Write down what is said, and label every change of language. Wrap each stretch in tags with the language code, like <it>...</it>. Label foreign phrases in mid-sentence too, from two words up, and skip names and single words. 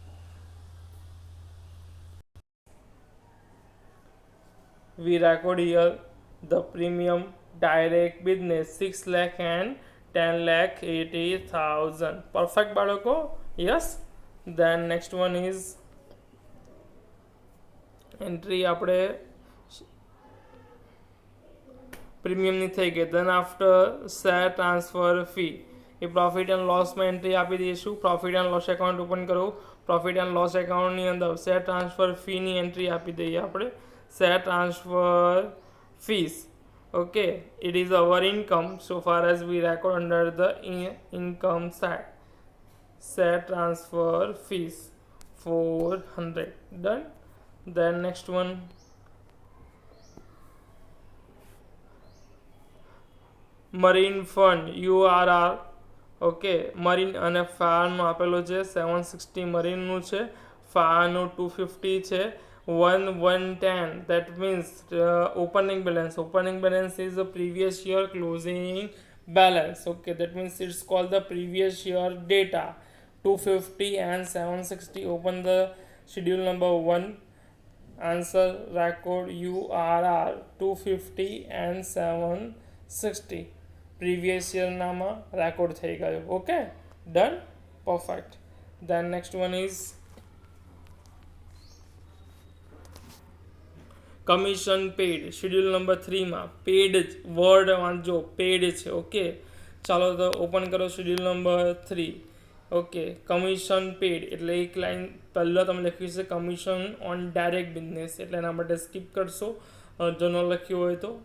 <en>We record here the premium direct business 6 lakh and 10 lakh 80,000. Perfect balako? Yes. Then next one is entry</en> <gu>આપણે પ્રીમિયમ ની થઈ ગઈ.</gu> <en>Then after share transfer fee એ profit and lossમાં entry</en> <gu>આપી દઈશું.</gu> <en>profit and loss account open</en> <gu>કરો.</gu> <en>profit and loss accountની</en> <gu>અંદર</gu> <en>share transfer feeની entry</en> <gu>આપી દઈએ આપણે.</gu> <en>share transfer fees Okay, it is our income so far as we record under the income side. Set transfer fees 400. Done. Then next one, marine fund URR.</en> <gu>ઓકે, મરીન અને ફાયરનું આપેલું છે 760 મરીનનું છે, ફાયરનું 250 છે, 110</gu> <en>that means opening balance is the previous year closing balance. Okay, that means it's called the previous year data. 250 and 760. Open the schedule number 1. Answer record URR 250 and 760. Previous year</en> <gu>નામાં રેકોર્ડ થઈ ગયો. ઓકે, ડન, પરફેક્ટ.</gu> <en>Then next one is commission paid. schedule number</en> <gu>3 માં</gu> <en>paid word</en> <gu>વાંચજો, પેડ છે. ઓકે, ચાલો તો ઓપન કરો</gu> <en>schedule number</en> <gu>3. ઓકે,</gu> <en>commission paid</en> <gu>એટલે એક લાઈન પહેલાં તમે લખ્યું છે</gu> <en>commission on direct business,</en> <gu>એટલે એના માટે સ્કીપ કરશો જો ન લખ્યું હોય તો.</gu>